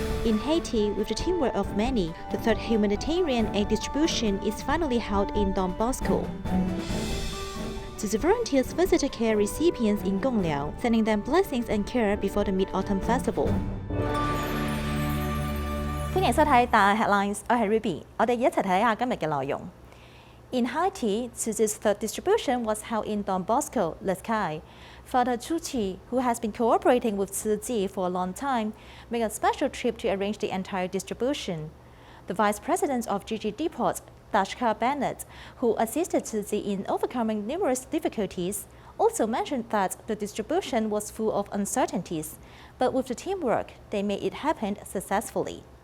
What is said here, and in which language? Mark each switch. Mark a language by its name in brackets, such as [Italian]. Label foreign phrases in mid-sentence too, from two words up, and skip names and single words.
[English] In Haiti, with the teamwork of many, the third humanitarian aid distribution is finally held in Don Bosco. Tzu volunteers visited care recipients in Gongliao, sending them blessings and care before the Mid-Autumn Festival. [Cantonese] 歡迎收睇大 Headlines， 我係 Ruby， 我哋一齊睇下今日嘅內容。 [English] In Haiti, Tzu's third distribution was held in Don Bosco, Le Sky. Father Tzu Chi, who has been cooperating with Tzu Chi for a long time, made a special trip to arrange the entire distribution. The Vice President of GG Depot, Dashka Bennett, who assisted Tzu Chi in overcoming numerous difficulties, also mentioned that the distribution was full of uncertainties, but with the teamwork, they made it happen successfully.